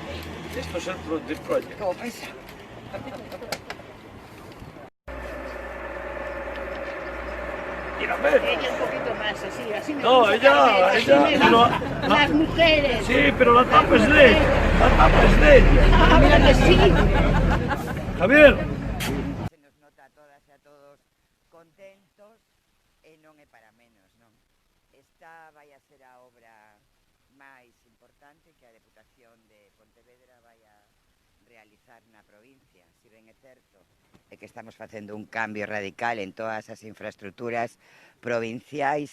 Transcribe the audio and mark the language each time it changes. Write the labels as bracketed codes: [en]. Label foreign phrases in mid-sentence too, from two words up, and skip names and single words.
[es] Esto es el proyecto. ¿Cómo pesa? Mira, ver. Ella un poquito más así me No, gusta ella, así me pero- gustan las mujeres. Sí, pero la tapa es de ella. La tapa es de ella. Ah, mira que sí. Javier. [gl] Se nos nota a todas e a todos contentos e non é para menos, non? Esta vai a ser a obra máis importante que a Deputación de Pontevedra vai a realizar na provincia, si ben é certo é que estamos facendo un cambio radical en todas as infraestructuras provinciais.